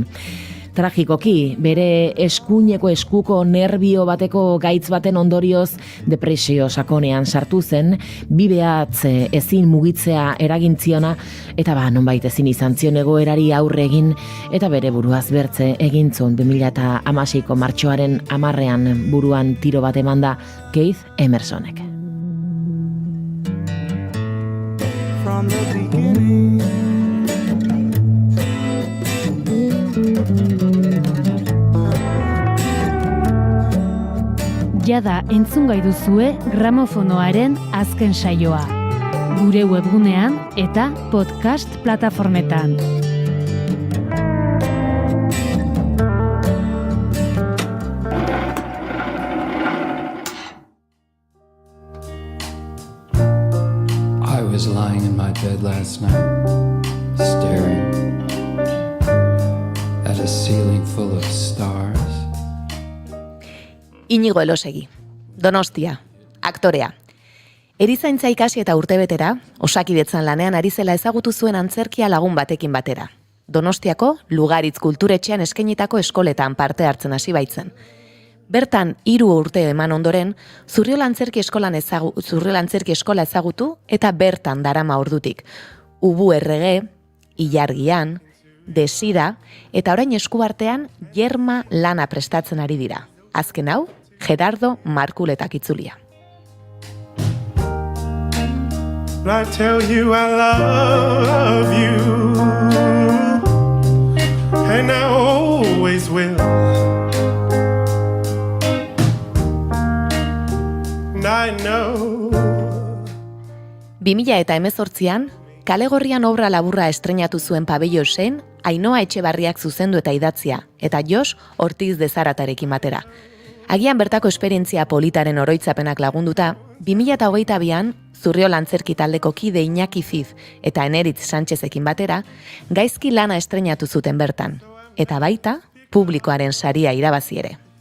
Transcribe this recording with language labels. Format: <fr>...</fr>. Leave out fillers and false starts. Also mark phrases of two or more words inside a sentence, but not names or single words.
<eu>Tragikoki, bere eskuineko eskuko nerbio bateko gaitz baten ondorioz depresio sakonean sartu zen, bibeatz ezin mugitzea eragintziona, eta nonbait ezin izan zion egoerari aurre egin, eta bere buruaz bertze egintzun 2016ko martxoaren 10ean buruan tiro bat emanda Keith Emersonek.</eu> <en>From the beginning.</en> <eu>Jada entzungai duzue gramofonoaren azken saioa. Gure webgunean eta podcast plataformetan.</eu> <en>I was lying in my bed last night, staring at a ceiling full of stars.</en> <eu>Inigo Elosegi, Donostia, aktorea. Erizaintza ikasi eta urtebetera, Osakidetzan lanean ari zela ezagutu zuen antzerkia lagun batekin batera. Donostiako Lugaritz kulturetxean eskainitako eskoletan parte hartzen hasi baitzen. Bertan 3 urte eman ondoren, Zurriola antzerki eskola ezagutu eta bertan darama ordutik. Ubu errege, Ilargian, Desira eta orain eskuartean Jerma lana prestatzen ari dira. Azken hau, Gerardo Markuletak itzulia.</eu> <en>I tell you I love you, and I always will. And I know.</en> <eu>2018an, Kalegorrian obra laburra estreinatu zuen Pabellosen, Ainhoa Etxebarriak zuzendu eta idatzia, eta Jos Ortiz de Zaratarekin batera. Agian bertako esperientzia politaren oroitzapenak lagunduta, 2022an Zurriola antzerki taldeko kide Iñaki Ziz eta Eneritz Sánchezekin batera, gaizki lana estreinatu zuten bertan, eta baita publikoaren saria irabazi ere.</eu>